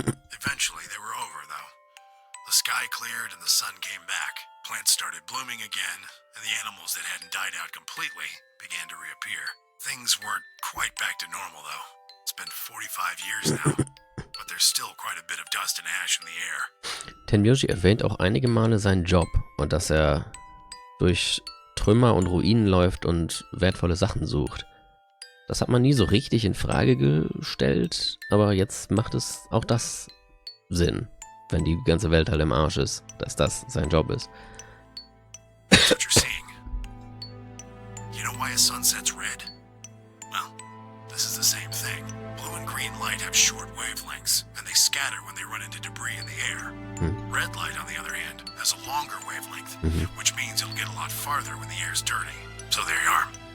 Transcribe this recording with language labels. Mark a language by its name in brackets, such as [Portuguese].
[English] Eventually, they were over, though. The sky cleared and the sun came back. Plants started blooming again, and the animals that hadn't died out completely began to reappear. Things weren't quite back to normal, though. It's been 45 years now, but there's still quite a bit of dust and ash in the air. [German] Tenmyoji erwähnt auch einige Male seinen Job und dass er durch Trümmer und Ruinen läuft und wertvolle Sachen sucht. Das hat man nie so richtig in Frage gestellt, aber jetzt macht es auch das Sinn, wenn die ganze Welt halt im Arsch ist, dass das sein Job ist. [English] That's what you're seeing. You know why a sunset's red? Well, this is the same thing. Blue and green light have short wavelengths, and they scatter when they run into debris in the air. Red light, on the other hand, has a longer wavelength, which means it'll get a lot farther when the air's dirty. So there you are.